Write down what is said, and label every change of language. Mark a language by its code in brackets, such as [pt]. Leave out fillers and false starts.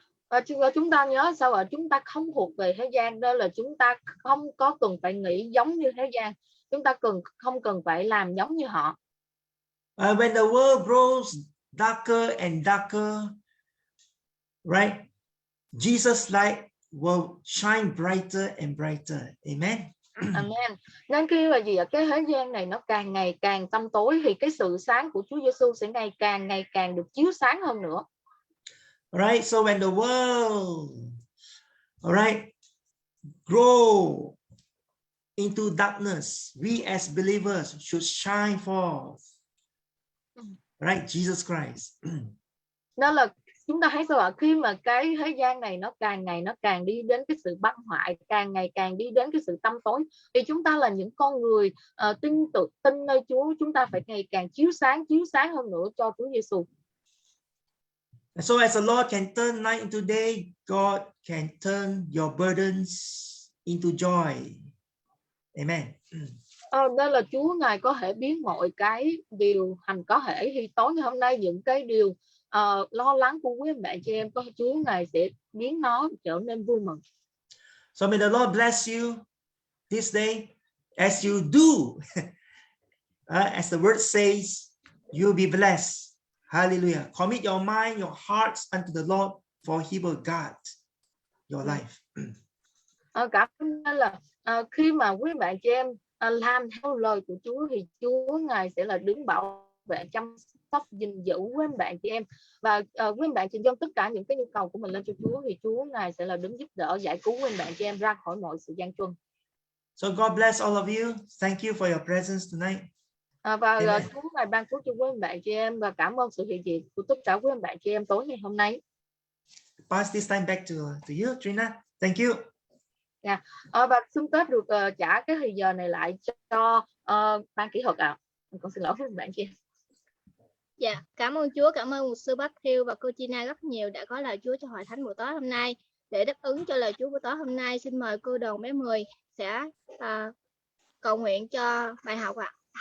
[vi] Và chúng ta nhớ sao ạ? Chúng ta không thuộc về thế gian, đó là chúng ta không có cần phải nghĩ giống như thế gian. Chúng ta không cần phải làm giống như họ. [en] When the world grows darker and darker, right? Jesus' light will shine brighter and brighter. Amen. [vi] Amen. Nên khi là gì ạ? Cái thế gian này nó càng ngày càng tăm tối, thì cái sự sáng của Chúa Giêsu sẽ ngày càng được chiếu sáng hơn nữa. [en] Right. So when the world, alright, grow into darkness, we as believers should shine forth. Right, Jesus Christ. [vi] Nên là chúng ta thấy sao ạ? Khi mà cái thế gian này nó càng ngày nó càng đi đến cái sự băng hoại, càng ngày càng đi đến cái sự tăm tối, thì chúng ta là những con người tin nơi Chúa, chúng ta phải ngày càng chiếu sáng hơn nữa cho Chúa Giêsu. [en] So as the Lord can turn night into day, God can turn your burdens into joy. Amen. [vi] Nên là Chúa Ngài có thể biến mọi cái điều thành có thể, thì tối ngày hôm nay những cái điều lo lắng của quý bạn chị em, Chúa Ngài sẽ biến nó trở nên vui mừng. [en] So may the Lord bless you this day as you do. As the word says, you'll be blessed. Hallelujah. Commit your mind, your hearts unto the Lord, for he will guard your life. [vi] Cảm ơn là khi mà quý bạn chị em làm theo lời của Chúa, thì Chúa Ngài sẽ là đứng bảo vệ, chăm sóc, gìn giữ quý bạn chị em, và quý bạn chị em tất cả những cái nhu cầu của mình lên cho Chúa, thì Chúa Ngài sẽ là đứng giúp đỡ, giải cứu quý bạn chị em ra khỏi mọi sự gian truân. [en] So God bless all of you. Thank you for your presence tonight. [vi] Và Chúa Ngài ban phước cho quý bạn chị em, và cảm ơn sự hiện diện của tất cả quý bạn chị em tối ngày hôm nay. [en] Pass this time back to you, Trina. Thank you. [vi] Và xin phép được trả cái thời giờ này lại cho ban kỹ thuật ạ. Con xin lỗi với bạn kia. Dạ, cảm ơn Chúa, cảm ơn mục sư Matthew và cô Gina rất nhiều đã có lời Chúa cho hội thánh buổi tối hôm nay. Để đáp ứng cho lời Chúa buổi tối hôm nay, xin mời cô Đoàn bé Mười sẽ cầu nguyện cho bài học ạ.